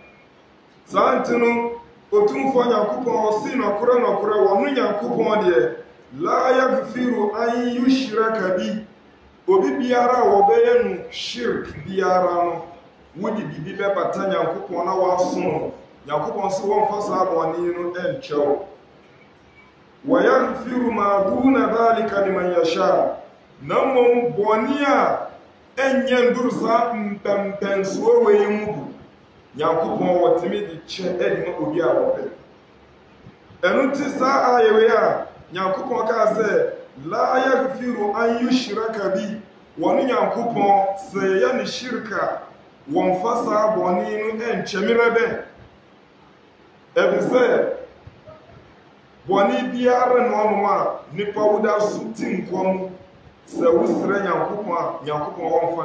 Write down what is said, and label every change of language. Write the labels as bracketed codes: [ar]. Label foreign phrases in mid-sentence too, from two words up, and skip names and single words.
[ak] سانتنو otumfo nyankopon osi nokure wonu nyankopon de [ar] لا يغفر أن يشرك به [ak] obi biara wo beyenu shirk biara no wodi bibi bɛbata Nyankopɔn na wasom Nyankopɔn so wɔmfa saa bɔne no ɛnkyɛw [ar] ويغفر ما دون ذلك لمن يشاء [ak] na mmom bɔne a ɛnyɛ nduru saa mpɛmpɛnsoɔ wei mu bu Nyankopɔn wɔtumi de kyɛ ɛde ma obi a wɔpɛ ɛno nti saa ayɛwei a Nyankopɔn kaa sɛ [ar] لا يغفر أن يشرك به [ak] wɔne Nyankopɔn sɛ yɛyɛ ne shirka wɔmfa saa bɔne no ɛnkyɛmerɛ bɛn ɛbi sɛ bɔne biara na ɔnom a nipa woda so ti nkɔm sɛ wosrɛ Nyankopɔn a Nyankopɔn wɔmfa